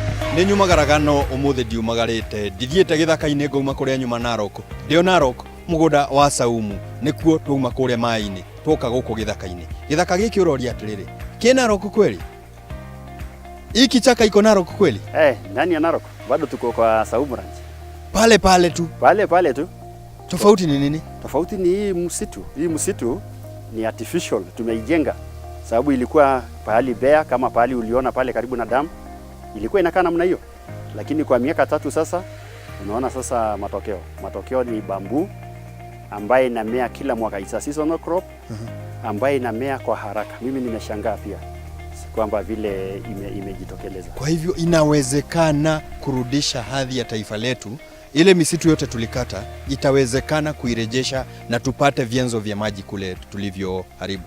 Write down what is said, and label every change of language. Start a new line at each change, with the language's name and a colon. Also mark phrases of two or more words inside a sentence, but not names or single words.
Kikuyu: Nĩ nyumagaraga no ũmũthĩ ndiumagarĩte ndithiĩte gĩthaka-inĩ ngauma kũrĩa nyuma Narok. Ndio Narok mũgũnda wa Saumu nĩkuo twauma kũrĩa maĩ-inĩ twoka gũkũ gĩthaka-inĩ. Gĩthaka gĩkĩ ũroria atĩrĩrĩ, kĩ Narok kweli?
Swahili: Hiki chaka iko Narok kweli? Ndani ya Narok. Bado tuko kwa Saumu Ranch. Pale tu. Pale tu. Tofauti ni nini? Tofauti ni hii msitu. Hii msitu ni artificial, tumeijenga. Sababu ilikuwa pahali bea kama pahali uliona pale karibu na damu. Ilikuwa inakaa namna hiyo. Lakini kwa miaka 3 sasa unaona sasa matokeo. Matokeo ni bambu ambaye inamea kila mwaka,
English: it's a seasonal crop
Swahili: ambaye inamea kwa haraka. Mimi nimeshangaa pia kwamba vile imejitokeleza. Kwa hivyo inawezekana kurudisha hadhi ya taifa letu. Ile misitu yote tulikata itawezekana kuirejesha na tupate vyanzo vya maji kule tulivyoharibu.